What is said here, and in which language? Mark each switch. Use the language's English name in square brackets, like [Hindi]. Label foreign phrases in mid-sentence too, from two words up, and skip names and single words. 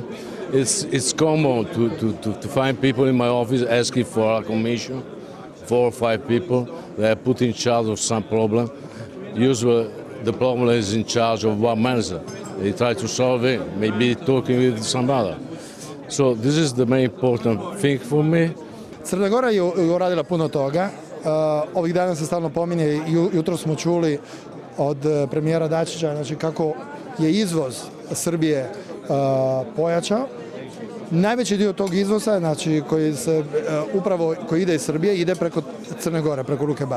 [English] It's common to find people in my office asking for a commission, 4 or 5 people. They are put in charge of some problem. Usually the problem is in charge of one manager. They try to solve it, maybe talking with some other. So this is the main important thing for me. [Serbian] Crna Gora je uradila puno toga. Ovih dana se stalno pominje, jutro smo čuli od premijera Dačića, znači kako je izvoz Srbije pojačao. Najveći dio tog izvoza, znači koji ide iz Srbije, ide preko Crne Gore, preko Luke Bar.